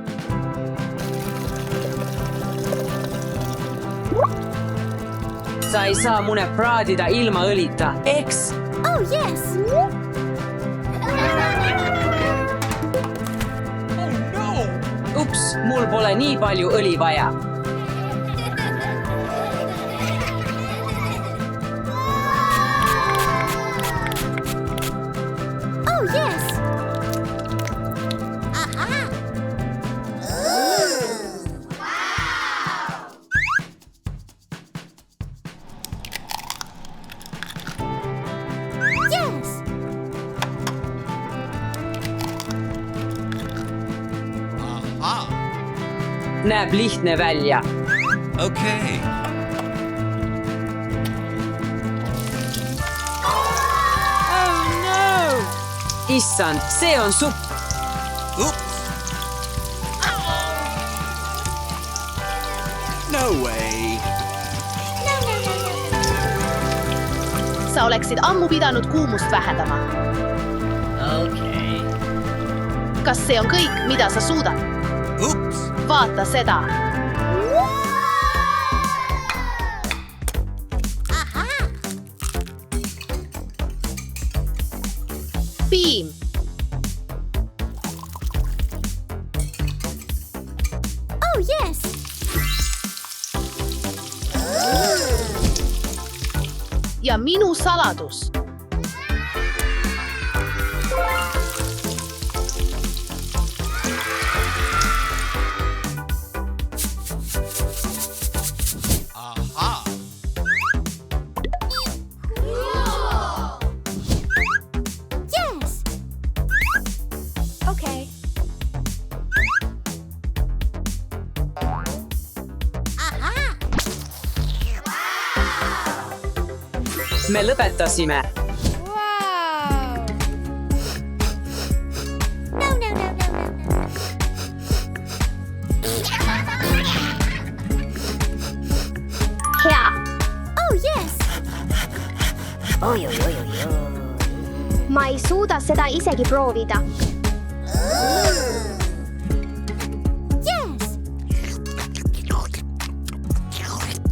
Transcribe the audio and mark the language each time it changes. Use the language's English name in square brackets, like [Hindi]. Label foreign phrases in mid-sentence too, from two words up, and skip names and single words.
[Estonian] Sa ei saa mune praadida ilma õlita, eks? [English] Oh, yes. Oh no! [Estonian] Ups, mul pole nii palju õli vaja. [English] Oh, yes. Aha. Yes. Aha. [Estonian] Näeb lihtne välja. [English] Okay. [Estonian] Issand, see on supp. [English] Oops. No way. [Estonian] Sa oleksid ammu pidanud kuumust vähendama. [English] Okay. [Estonian] Kas see on kõik, mida sa suudad? [English] Oops. [Estonian] Vaata seda. Aha. Piim. [English] Oh, yes. [Estonian] Ja minu saladus. Aha. [English] Yes. Okay. Aha. [Estonian] Me lõpetasime. [English] Wow. No, no, no, no, no, no. [Estonian] Hea. [English] Oh, yes. [Estonian] Ma ei suuda seda isegi proovida. [English] Yes.